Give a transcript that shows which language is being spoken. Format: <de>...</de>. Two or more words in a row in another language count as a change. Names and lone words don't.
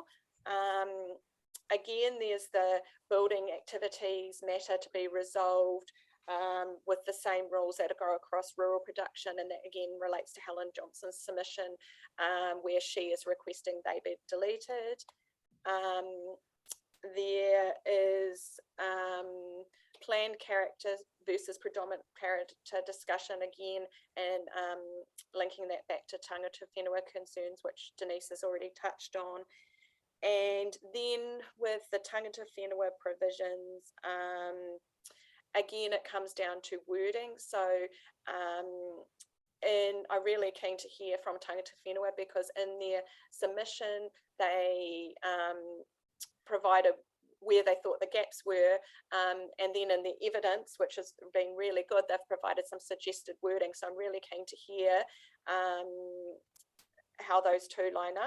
<en>Again, there's the building activities matter to be resolved with the same rules that go across rural production, and that again relates to Helen Johnson's submission, where she is requesting they be deleted. There is planned character versus predominant character discussion again, and linking that back to</en> <mi>tangata whenua</mi> <en>concerns, which Denise has already touched on. And then with the</en> <mi>tangata whenua</mi> <en>provisions, again, it comes down to wording. So, and I'm really keen to hear from</en> <mi>tangata whenua,</mi> <en>because in their submission, they provided where they thought the gaps were, and then in the evidence, which has been really good, they've provided some suggested wording. So I'm really keen to hear how those two line up.</en>